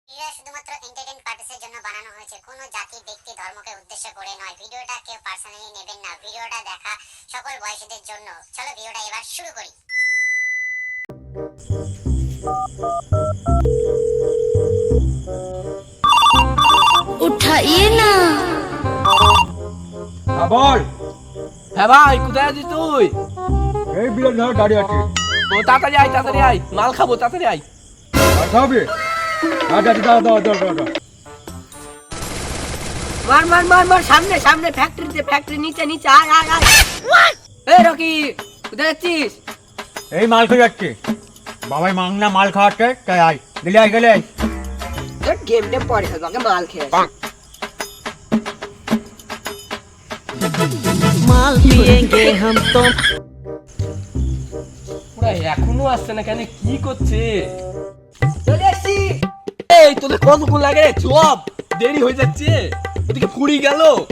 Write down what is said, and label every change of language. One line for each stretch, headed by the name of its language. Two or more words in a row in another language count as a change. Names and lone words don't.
Bangla: ভিডিওটা শুধুমাত্র
English: entertainment purpose
Bangla: জন্য বানানো হয়েছে, কোনো জাতি ব্যক্তি ধর্মকে উদ্দেশ্য করে নয়। ভিডিওটা কেউ পার্সোনালি নেবেন না। ভিডিওটা দেখা সকল বয়সীদের জন্য। চলো ভিডিওটা এবার শুরু করি।
Hindi: उठाइए ना।
Bangla: হ্যাঁ বল। হ্যাঁ ভাই, কোথায় আছিস তুই? এই বিরাট ধর দাঁড়িয়ে আছে। ও তাড়াতাড়ি আয়, মাল খাবো, তাড়াতাড়ি আয়। আর খাবে? দাও।
Hindi: मार मार मार मार सामने सामने फैक्ट्री नीचे नीचे आय आय आय।
Bangla: ए रॉकी কোথায় যাচ্ছিস? এই মাল খেয়ে যাচ্ছে। বাবাই মাংনা মাল খাওয়াচ্ছে, তাই আয়। গেলে আয়। তোর গেমটা পরে হবে, আগে মাল খেয়ে আসি।
Hindi: माल पिएंगे हम तो।
Bangla: পুরা এখনো আসছে না কেন, কি করছে? চলে আসি। এই তোদের কতক্ষণ লাগে? চপ দেরি হয়ে যাচ্ছে, ওদিকে ফুড়ি গেল।